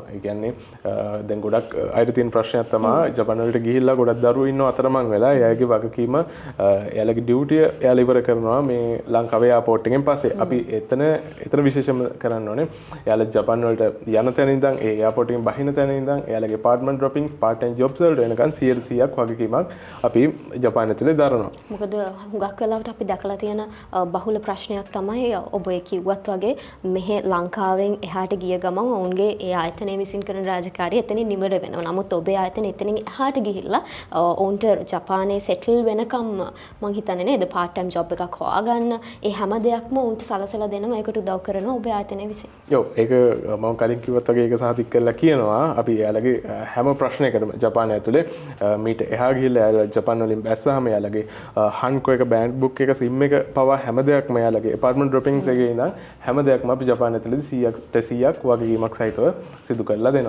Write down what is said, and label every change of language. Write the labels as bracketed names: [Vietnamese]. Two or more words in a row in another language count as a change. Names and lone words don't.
[Sinhala] ඒ කියන්නේ දැන් ගොඩක් අයිට තියෙන ප්‍රශ්නයක් තමයි ජපාන් වලට ගිහිල්ලා ගොඩක් දරුවෝ ඉන්නවා අතරමං වෙලා එයාගේ වගකීම එයාලගේ ඩියුටිය එයාලා ඉවර කරනවා මේ ලංකාවේ එයාපෝට් එකෙන් පස්සේ. අපි එතන විශේෂම කරන්න ඕනේ එයාලා ජපාන් වලට යන තැන ඉඳන් ඒ එයාපෝට් එකෙන් බහින තැන ඉඳන් එයාලගේ [English] apartment droppings part time jobs [Sinhala] වලට එනකන් 100%ක් වගකීමක් අපි ජපාන් ඇතුලේ දරනවා. මොකද හුඟක් වෙලාවට අපි දැකලා තියෙන බහුල ප්‍රශ්නයක් තමයි ඔබ ඒ කිව්වත් වගේ මෙහෙ ලංකාවෙන් එහාට ගිය ගමන් ඔවුන්ගේ ඒ ආයතනය විසින් කරන රාජකාරිය එතනින් නිමර වෙනවා. නමුත් ඔබේ ආයතනය එතනින් එහාට ගිහිල්ලා ඔවුන්ට ජපානයේ සෙටල් වෙනකම් මං හිතන්නේ නේද [English] part time job [Sinhala] එකක් හොයාගන්න ඒ හැම දෙයක්ම ඔවුන්ට සලසලා දෙනවා. ඒකට උදව් කරනවා ඔබේ ආයතනය විසින්. ඔව් ඒක මම කලින් කිව්වත් වගේ ඒක සාතික කරලා කියනවා. අපි එයාලගේ හැම ප්‍රශ්නයකටම ජපානය ඇතුලේ මීට එහා ගිහිල්ලා එයාලා ජපාන් වලින් බැස්සාම එයාලගේ හන්කෝ එක බෑන්ඩ් බුක් එක සිම් එක පවා හැම දෙයක්ම එයාලගේ [English] apartment droppings [Sinhala] එකේ ඉඳන් හැම දෙයක්ම අපි ජපානය ඇතුලේදී 100%ක් වගකීමක් සහිතව සිදු කරලා දෙනවා.